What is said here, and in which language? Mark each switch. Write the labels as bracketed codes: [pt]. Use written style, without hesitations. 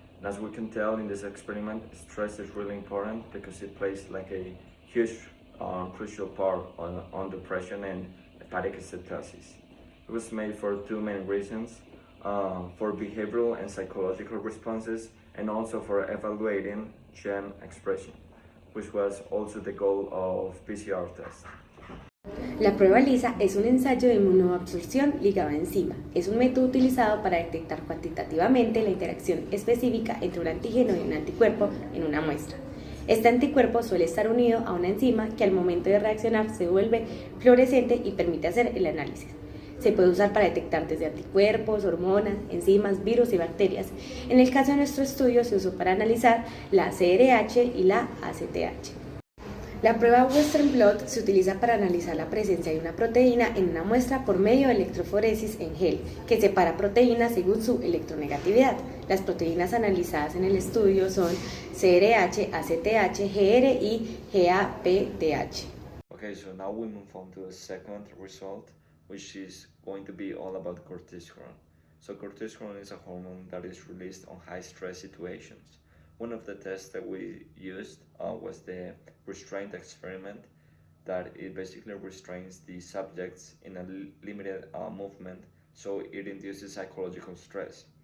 [en] And as we can tell in this experiment, stress is really important because it plays like a huge crucial part on depression and hepatic steatosis. It was made for two main reasons, for behavioral and psychological responses, and also for evaluating gene expression, which was also the goal of PCR test. [es] La prueba LISA es un ensayo de inmunoabsorción ligado a enzima. Es un método utilizado para detectar cuantitativamente la interacción específica entre un antígeno y un anticuerpo en una muestra. Este anticuerpo suele estar unido a una enzima que al momento de reaccionar se vuelve fluorescente y permite hacer el análisis. Se puede usar para detectar desde anticuerpos, hormonas, enzimas, virus y bacterias. En el caso de nuestro estudio se usó para analizar la CRH y la ACTH. La prueba Western Blot se utiliza para analizar la presencia de una proteína en una muestra por medio de electroforesis en gel, que separa proteínas según su electronegatividad. Las proteínas analizadas en el estudio son CRH, ACTH, GR y GAPTH. [en] Okay, so now we move on to the second result, which is going to be all about cortisol. So cortisol is a hormone that is released on high stress situations. One of the tests that we used was the restraint experiment, that it basically restrains the subjects in a limited movement, so it induces psychological stress.